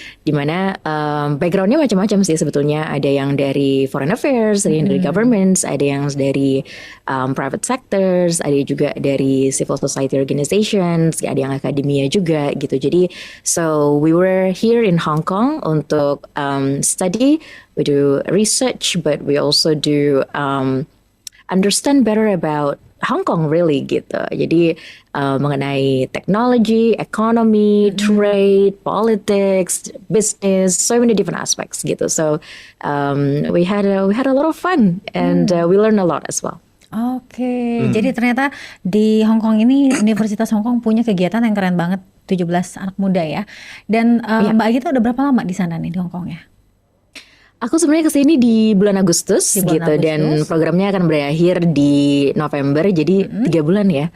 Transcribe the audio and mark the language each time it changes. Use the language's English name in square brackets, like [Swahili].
[Indonesian] Dimana backgroundnya macam-macam sih sebetulnya. Ada yang dari foreign affairs, ada yang dari governments, ada yang dari private sectors, ada juga dari civil society organizations, ada yang akademia juga gitu. [English] Jadi so we were here in Hong Kong untuk study. We do research, but we also do understand better about Hong Kong really gitu. [Indonesian] Jadi mengenai [English] technology, economy, trade, politics, business, so many different aspects gitu. So we had a lot of fun and we learned a lot as well. [Indonesian] Oke, jadi ternyata di Hong Kong ini Universitas Hong Kong punya kegiatan yang keren banget, 17 anak muda ya. Dan Mbak Agita udah berapa lama di sana nih di Hong Kong ya? Aku sebenarnya kesini di bulan Agustus Di bulan gitu dan Agustus. programnya akan berakhir di November, jadi 3 bulan ya.